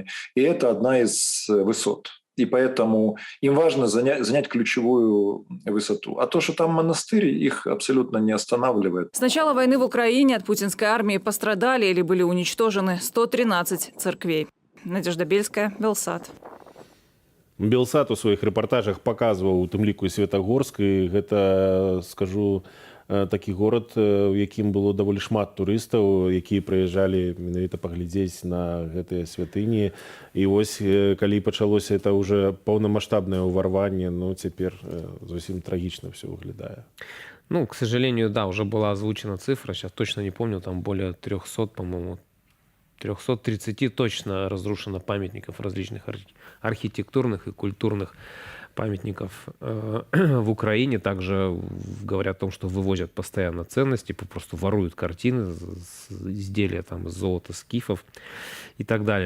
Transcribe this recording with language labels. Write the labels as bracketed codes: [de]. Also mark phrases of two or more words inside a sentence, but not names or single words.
[ru] И это одна из высот. И поэтому им важно занять ключевую высоту. А то, что там монастырь, их абсолютно не останавливает. С начала войны в Украине от путинской армии пострадали или были уничтожены 113 церквей. Надежда Бельская, Белсат. [be] Белсат у своих рэпартажах паказваў у тым ліку і Светагорск, і гэта, скажу, такі горад, у якім было даволі шмат турыстаў, якія прыязджалі менавіта паглядзець на гэтыя святыні. І вось, калі пачалося [ru] это уже [be] паўнамасштабнае ўварванне, ну, цяпер зусім трагічна все выглядае. Ну, [ru] к сожалению, да, уже была озвучена цифра, сейчас точно не помню, там более 300, по-моему, 330 точно разрушено памятников различных архитектурных и культурных памятников в Украине. Также говорят о том, что вывозят постоянно ценности, просто воруют картины, изделия там, из золота, скифов и так далее.